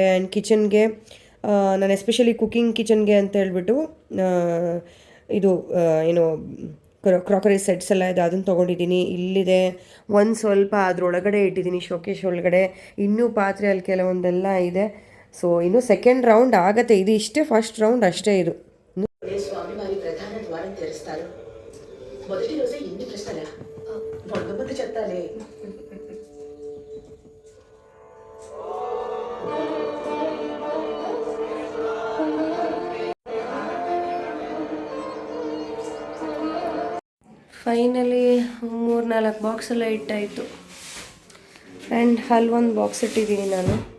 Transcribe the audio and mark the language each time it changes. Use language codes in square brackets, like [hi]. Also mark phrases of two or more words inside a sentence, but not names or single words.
[en] and kitchen-ge [kn] ನಾನು [en] especially cooking kitchen-ge [kn] ಅಂತ ಹೇಳ್ಬಿಟ್ಟು ಇದು ಏನು [en] crockery sets [kn] ಎಲ್ಲ ಇದೆ, ಅದನ್ನು ತೊಗೊಂಡಿದ್ದೀನಿ. ಇಲ್ಲಿದೆ ಒಂದು ಸ್ವಲ್ಪ ಅದರೊಳಗಡೆ ಇಟ್ಟಿದ್ದೀನಿ, ಶೋಕೇಶ್ ಒಳಗಡೆ. ಇನ್ನೂ ಪಾತ್ರೆ ಅಲ್ಲಿ ಕೆಲವೊಂದೆಲ್ಲ ಇದೆ. ಸೊ ಇನ್ನು [en] second round [kn] ಆಗತ್ತೆ. ಇದು ಇಷ್ಟೇ [en] first round [kn] ಅಷ್ಟೇ. ಇದು [te] స్వామివారి ప్రధాన ద్వారం తెరుస్తారు. మొదటి రోజే ఎన్ని ప్రశ్నలా? మొదటి చెత్తాలే. [kn] ಫೈನಲಿ 3-4 ಬಾಕ್ಸ್ ಎಲ್ಲ ಇಟ್ಟಾಯಿತು. ಆ್ಯಂಡ್ ಅಲ್ಲೊಂದು ಬಾಕ್ಸ್ ಇಟ್ಟಿದ್ದೀನಿ ನಾನು.